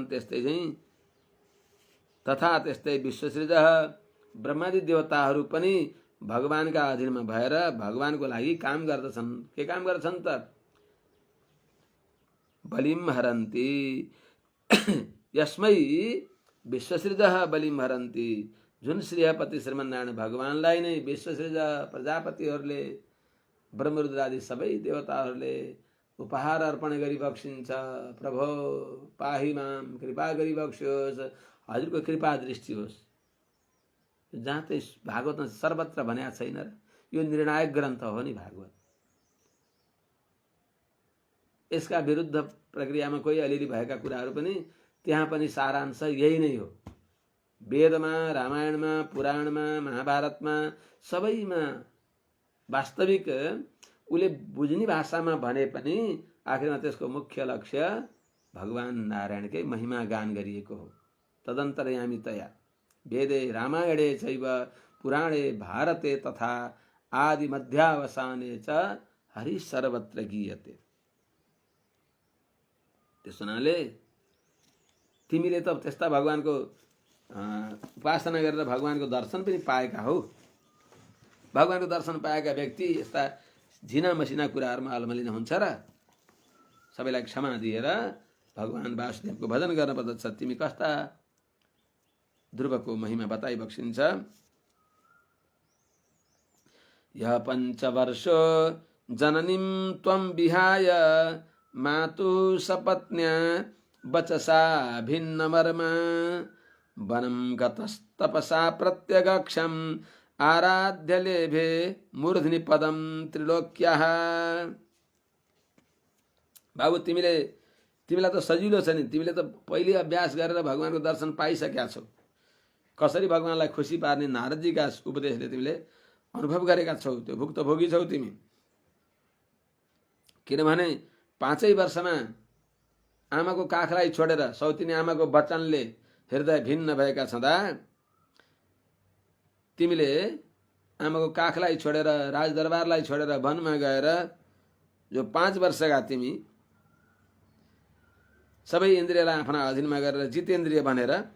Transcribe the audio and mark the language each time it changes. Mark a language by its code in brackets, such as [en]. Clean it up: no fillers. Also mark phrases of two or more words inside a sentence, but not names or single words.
[ne] त्यस्तै चाहिँ तथा त्यस्तै विश्वसृजः ब्रह्मादि देवताहरू पनि भगवानका अधीनमा भएर भगवानको लागि काम गर्दछन्। के काम गर्छन् त? [sa] बलिम हरन्ति यस्मै विश्वसृजः बलिम हरन्ति। [ne] जुन श्रीहपति श्रीमन्नारायण भगवानलाई नै विश्वसृज प्रजापतिहरूले, ब्रह्मरुद्रादि सबै देवताहरूले उपहार अर्पण गरी बक्सिन्छ। [sa] प्रभो पाहि माम, [ne] कृपा गरी बक्सियोस्, हजुरको कृपा दृष्टि होस्। जहाँ चाहिँ भागवतमा सर्वत्र भनेको छैन र? यो निर्णायक ग्रन्थ हो नि भागवत। यसका विरुद्ध प्रक्रियामा कोही अलिअलि भएका कुराहरू पनि त्यहाँ पनि सारांश यही नै हो। वेदमा, रामायणमा, पुराणमा, महाभारतमा सबैमा वास्तविक उसले बुझ्ने भाषामा भने पनि आखिरमा त्यसको मुख्य लक्ष्य भगवान नारायणकै महिमा गान गरिएको हो। [sa] तदन्तर्यामितया वेदे रामायणे चैव पुराणे भारते तथा आदि मध्यावसाने च हरि सर्वत्र गीयते। [ne] त्यसो हुनाले तिमीले त त्यस्ता भगवानको उपासना गरेर भगवानको दर्शन पनि पाएका हौ। भगवानको दर्शन पाएका व्यक्ति यस्ता झिना मसिना कुराहरूमा अलमलिन हुन्छ र? सबैलाई क्षमा दिएर भगवान वासुदेवको भजन गर्न पर्दछ। तिमी कस्ता ध्रुवको महिमा बताइ बक्सिन्छ। [sa] यः पञ्चवर्षो जननीं त्वं विहाय मातुः सपत्न्या वचसा भिन्नमर्मा वनं गतस्तपसा प्रत्यगक्षम् आराध्य लेभे मूर्ध्नि पदम त्रिलोक्याः। [ne] बाबु तिमीलाई त सजिलो छ नि, तिमीले त पहिले अभ्यास गरेर भगवानको दर्शन पाइसकेका छौ। कसरी भगवानलाई खुसी पार्ने नारदजीका उपदेशले तिमीले अनुभव गरेका छौ, त्यो भुक्तभोगी छौ तिमी। किनभने 5 वर्षमा आमाको काखलाई छोडेर सौतिनी आमाको वचनले हृदय भिन्न भएका छँदा तिमीले आमाको काखलाई छोडेर राजदरबारलाई छोडेर वनमा गएर जो 5 वर्षका तिमी सबै इन्द्रियलाई आफ्ना अधीनमा गरेर जितेन्द्रिय बनेर